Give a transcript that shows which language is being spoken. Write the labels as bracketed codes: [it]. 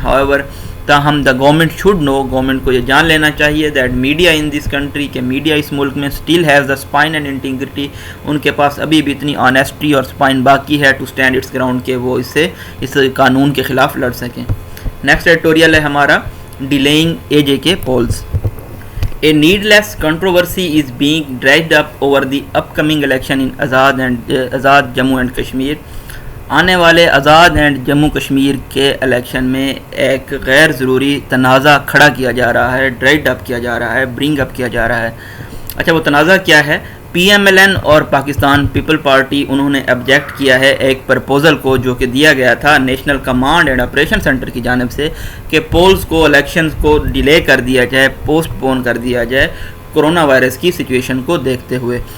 [ur] ہاؤیور تاہم [en] the government should know, [ur] government کو یہ جان لینا چاہیے [en] that media in this country, [ur] کہ میڈیا اس ملک میں [en] still has the spine and integrity, [ur] ان کے پاس ابھی بھی اتنی آنیسٹی اور اسپائن باقی ہے [en] to stand its ground [ur] کہ وہ اس قانون کے خلاف لڑ سکیں. نیکسٹ ایڈیٹوریل ہے ہمارا ڈیلیئنگ اے جے کے poles. [en] A needless controversy is being dragged up over the upcoming election in Azad Jammu and Kashmir. [ur] آنے والے آزاد اینڈ جموں کشمیر کے الیکشن میں ایک غیر ضروری تنازع کھڑا کیا جا رہا ہے، ڈرائیڈ اپ کیا جا رہا ہے، برنگ اپ کیا جا رہا ہے. اچھا وہ تنازع کیا ہے؟ پی ایم ایل این اور پاکستان پیپل پارٹی انہوں نے آبجیکٹ کیا ہے ایک پرپوزل کو جو کہ دیا گیا تھا national command and operation centre کی جانب سے کہ پولز کو، الیکشنز کو ڈیلے کر دیا جائے، پوسٹ پون کر دیا جائے کرونا وائرس کی سچویشن کو دیکھتے ہوئے.